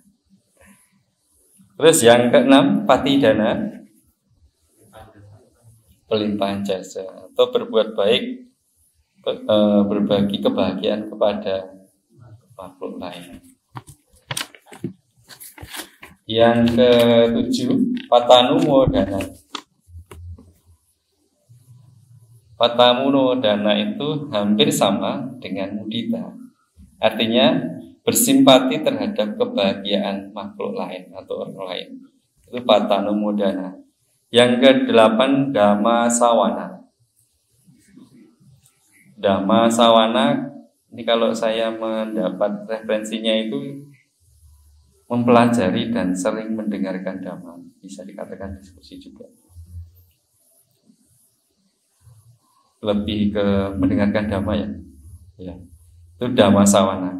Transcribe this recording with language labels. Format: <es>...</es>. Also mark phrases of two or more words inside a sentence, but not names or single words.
<id>Terus yang keenam, patidana, pelimpahan jasa atau berbuat baik, berbagi kebahagiaan kepada makhluk lain. Yang ketujuh,</id> <pi>patanu modana. Patanu modana</pi> <id>itu hampir sama dengan mudita. Artinya bersimpati terhadap kebahagiaan makhluk lain atau orang lain. Itu</id> <pi>patanu modana.</pi> <id>Yang kedelapan,</id> <pi>dhamma sawana. Dhamma sawana</pi> <id>ini kalau saya mendapat referensinya itu mempelajari dan sering mendengarkan dhamma, bisa dikatakan diskusi juga. Lebih ke mendengarkan dhamma ya. Ya. Itu</id> <pi>dhamma sawana.</pi>